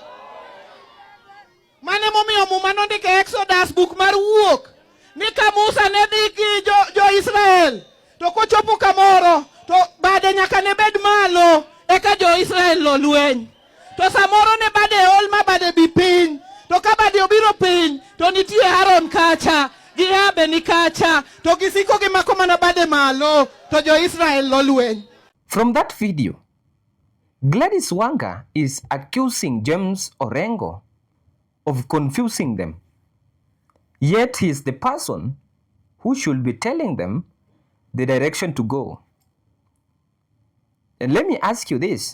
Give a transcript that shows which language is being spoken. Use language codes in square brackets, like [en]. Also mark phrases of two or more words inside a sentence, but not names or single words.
[luo] Mane momiyo Muma nondiko Exodus book mar wuok ni ka Musa ne dhi gi jo Israel to kochopo kamoro to bade nyaka ne bed malo eka jo Israel lo lweny. To samoro ne bade ol ma bade bi piny. To ka bade obiro piny to nitie Aaron kacha gi Abe ni kacha to gisiko gimako mana bade malo to jo Israel lo lweny. [en] From that video, Gladis Wanga is accusing James Orengo of confusing them. Yet he is the person who should be telling them the direction to go. And let me ask you this.